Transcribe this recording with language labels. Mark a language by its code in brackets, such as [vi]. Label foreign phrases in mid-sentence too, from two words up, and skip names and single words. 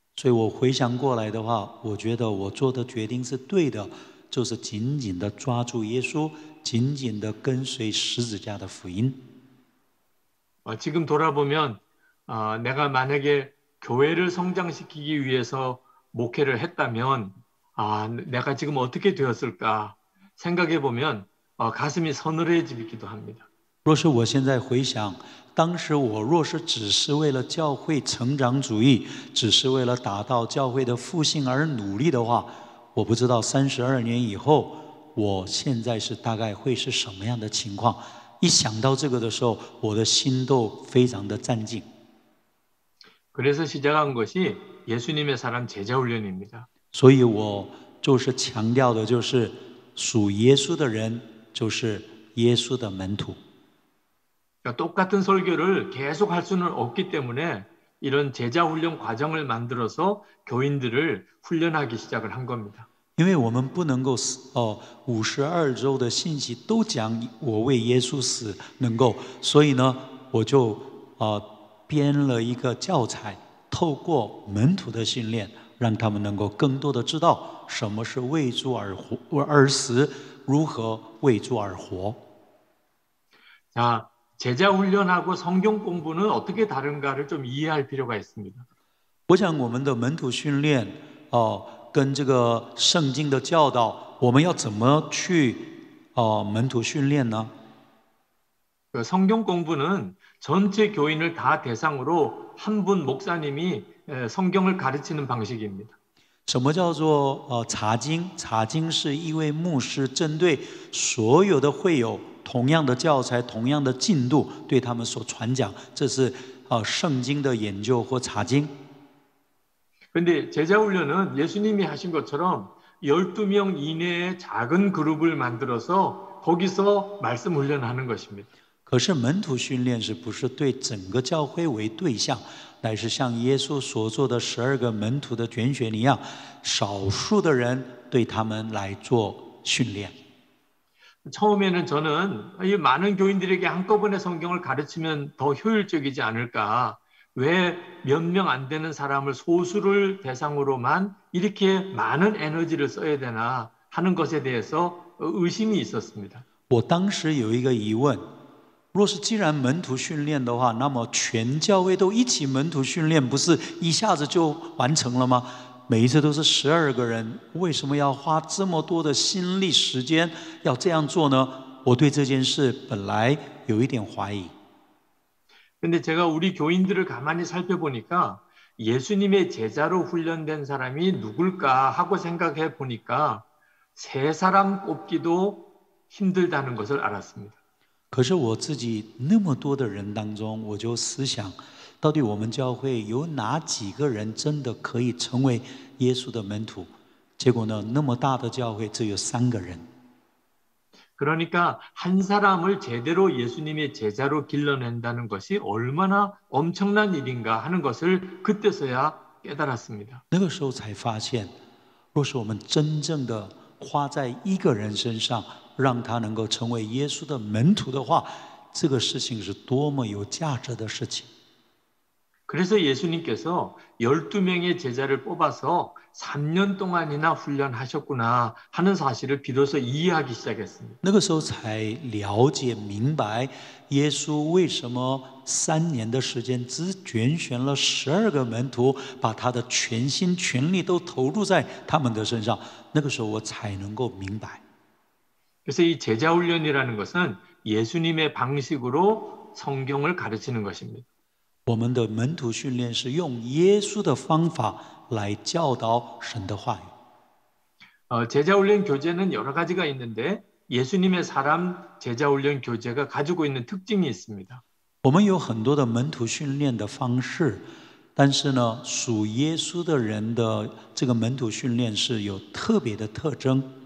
[zh] 所以我回想过来的话，我觉得我做的决定是对的，就是紧紧的抓住耶稣，紧紧的跟随十字架的福音。 [ko] 지금 돌아보면 내가 만약에 교회를 성장시키기 위해서 목회를 했다면 내가 지금 어떻게 되었을까 생각해 보면 가슴이 서늘해지기도 합니다. [zh] 若是我现在回想，当时我若是只是为了教会成长主义，只是为了达到教会的复兴而努力的话，我不知道32年以后，我现在是大概会是什么样的情况。一想到这个的时候，我的心都非常的战兢。 [ko] 그래서 시작한 것이 예수님의 사람 제자 훈련입니다. [zh] 所以我就是强调的，就是属耶稣的人，就是耶稣的门徒。 [ko] 그러니까 똑같은 설교를 계속 할 수는 없기 때문에 이런 제자 훈련 과정을 만들어서 교인들을 훈련하기 시작을 한 겁니다. [zh] 因为我们不能够52周的信息都讲我为耶稣死能够，所以呢，我就编了一个教材，透过门徒的训练，让他们能够更多的知道什么是为主而死，如何为主而活。 [ko] 자, 제자 훈련하고 성경 공부는 어떻게 다른가를 좀 이해할 필요가 있습니다. [zh] 我想我们的门徒训练跟这个圣经的教导，我们要怎么去门徒训练呢？ [ko] 성경 공부는 전체 교인을 다 대상으로 한 분 목사님이 성경을 가르치는 방식입니다. [zh] 什么叫做查经？查经是一位牧师针对所有的会友同样的教材、同样的进度，对他们所传讲，这是圣经的研究或查经。 [ko] 근데 제자 훈련은 예수님이 하신 것처럼 12명 이내의 작은 그룹을 만들어서 거기서 말씀 훈련하는 것입니다. [zh] 可是门徒训练是不是对整个教会为对象，乃是像耶稣所做的12个门徒的拣选一样，少数的人对他们来做训练。 [ko] 처음에는 저는 이 많은 교인들에게 한꺼번에 성경을 가르치면 더 효율적이지 않을까? 왜 몇 명 안 되는 사람을 소수를 대상으로만 이렇게 많은 에너지를 써야 되나 하는 것에 대해서 의심이 있었습니다. [zh] 我当时有一个疑问，若是既然门徒训练的话，那么全教会都一起门徒训练，不是一下子就完成了吗？每一次都是12个人，为什么要花这么多的心力时间要这样做呢？我对这件事本来有一点怀疑。 [ko] 근데 제가 우리 교인들을 가만히 살펴보니까 예수님의 제자로 훈련된 사람이 누굴까 하고 생각해 보니까 3사람 꼽기도 힘들다는 것을 알았습니다. [zh] 可是我自己那么多的人当中，我就思想，到底我们教会有哪几个人真的可以成为耶稣的门徒？结果呢，那么大的教会只有3个人。 [ko] 그러니까 한 사람을 제대로 예수님의 제자로 길러낸다는 것이 얼마나 엄청난 일인가 하는 것을 그때서야 깨달았습니다. [zh] 那个时候才发现，若是我们真正的花在一个人身上，让他能够成为耶稣的门徒的话，这个事情是多么有价值的事情。 [ko] 그래서 예수님께서 12명의 제자를 뽑아서 3년 동안이나 훈련하셨구나 하는 사실을 비로소 이해하기 시작했습니다. [zh] 那个时候才了解明白，耶稣为什么3年的时间只拣选了12个门徒，把他的全心全力都投入在他们的身上。那个时候我才能够明白。 [ko] 그래서 이 제자 훈련이라는 것은 예수님의 방식으로 성경을 가르치는 것입니다. [zh] 我们的门徒训练是用耶稣的方法来教导神的话语。 [ko] 제자 훈련 교재는 여러 가지가 있는데 예수님의 사람 제자 훈련 교재가 가지고 있는 특징이 있습니다. [zh] 我们有很多的门徒训练的方式，但是呢，属耶稣的人的这个门徒训练是有特别的特征。